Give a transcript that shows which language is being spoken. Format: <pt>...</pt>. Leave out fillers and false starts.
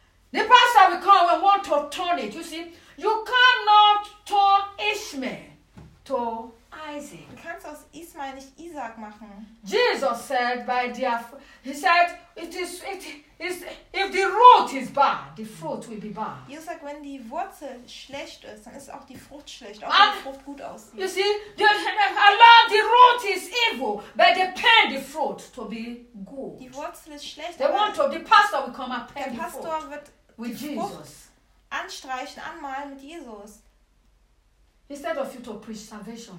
<en>The pastor will come and want to turn it. You see, you cannot turn Ishmael to Isaac.</en> <de>Du kannst aus Ishmael nicht Isaac machen.</de> <en>Jesus said, if the root is bad, the fruit will be bad.</en> <de>Jesus sagt, wenn die Wurzel schlecht ist, dann ist auch die Frucht schlecht, auch wenn die Frucht gut aussieht.</de> <en>You see, the root is evil, but they paint the fruit to be good.</en> <de>Die Wurzel ist schlecht.</de> <en>They want to. The pastor will come and paint the fruit.</en> <de>Der Pastor wird</de> <en>with</en> <de>die Frucht Jesus anstreichen, anmalen mit Jesus.</de> <en>Instead of you to preach salvation</en>